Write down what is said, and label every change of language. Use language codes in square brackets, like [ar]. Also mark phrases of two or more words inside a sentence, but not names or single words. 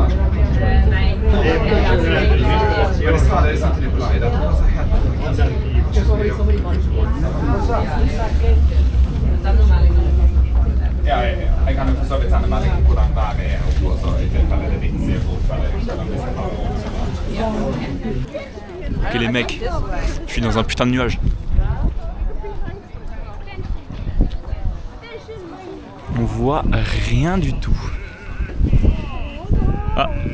[no] Nei. Men det sa dere samtidig på live. Ja, jeg kan jo for så vidt sende melding på hvordan været er oppe også, i tilfelle det er vits i å [fr] Ok les mecs, je suis dans un putain de nuage. On voit rien du tout. Ah.